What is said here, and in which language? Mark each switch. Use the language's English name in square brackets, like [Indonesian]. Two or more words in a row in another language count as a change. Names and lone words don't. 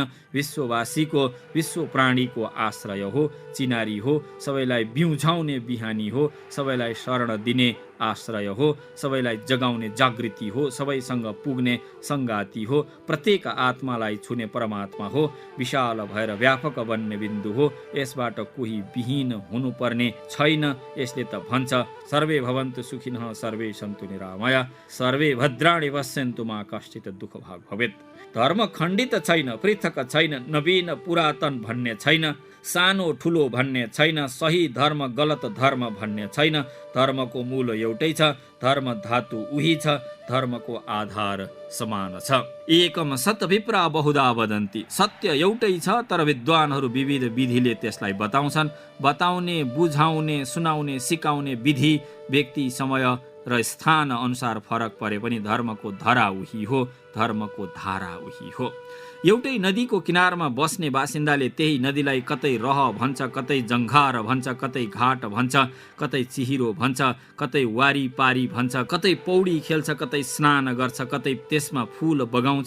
[Nepali] विश्ववासीको, विश्व प्राणीको आश्रय हो, चिनारी हो, सबैलाई बिउझाउने बिहानी हो, सबैलाई शरण दिने आश्रय हो, सबैलाई जगाउने जागृति हो, सबैसँग पुग्ने सङ्गाती हो, प्रत्येक आत्मालाई छुने परमात्मा हो, विशाल भएर व्यापक बन्ने बिन्दु हो। यसबाट कोही विहीन हुनुपर्ने छैन। यसले त भन्छ, [Sanskrit] सर्वे भवन्तु सुखिनः, सर्वे सन्तु निरामया, सर्वे भद्राणि पश्यन्तु मा कश्चित् दुःख भाग भवेत्। [Nepali] धर्म खण्डित छैन, पृथक छैन, नवीन पुरातन भन्ने छैन, सानो ठुलो भन्ने छैन, सही धर्म गलत धर्म भन्ने छैन। धर्मको मूल एउटै छ, धर्म धातु उही छ, धर्मको आधार समान छ। [Sanskrit] एकम सत विप्रा बहुधा वदन्ति। [Nepali] सत्य एउटै छ, तर विद्वानहरू विविध विधिले त्यसलाई बताउँछन्। बताउने, बुझाउने, सुनाउने, सिकाउने विधि व्यक्ति, समय र स्थान अनुसार फरक परे पनि धर्मको धरा उही हो, धर्मको धारा उही हो। एउटै नदीको किनारमा बस्ने बासिन्दाले त्यही नदीलाई कतै रह भन्छ, कतै जङ्घार भन्छ, कतै घाट भन्छ, कतै चिहिरो भन्छ, कतै वारी पारी भन्छ, कतै पौडी खेल्छ, कतै स्नान गर्छ, कतै त्यसमा फूल बगाउँछ।